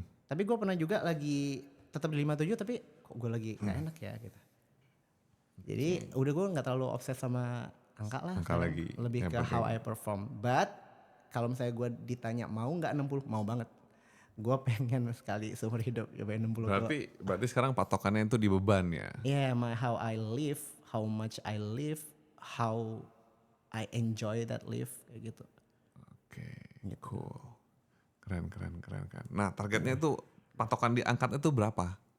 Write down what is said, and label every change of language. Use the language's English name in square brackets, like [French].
[Indonesian] Tapi gue pernah juga lagi tetap di 57 tapi kok gue lagi gak enak ya gitu. Jadi udah gue gak terlalu obses sama angka lah. Angka lagi. Lebih Yang ke [English] how I perform. [Indonesian] But kalau misalnya gue ditanya mau gak 60, mau banget. Gue pengen sekali seumur hidup nyobain 60 kilo. Berarti sekarang patokannya itu di beban ya? [English] Yeah, how I live, how much I live, how I enjoy that live [Indonesian] kayak gitu. Oke, cool. Keren. Nah, targetnya itu patokan diangkat itu berapa?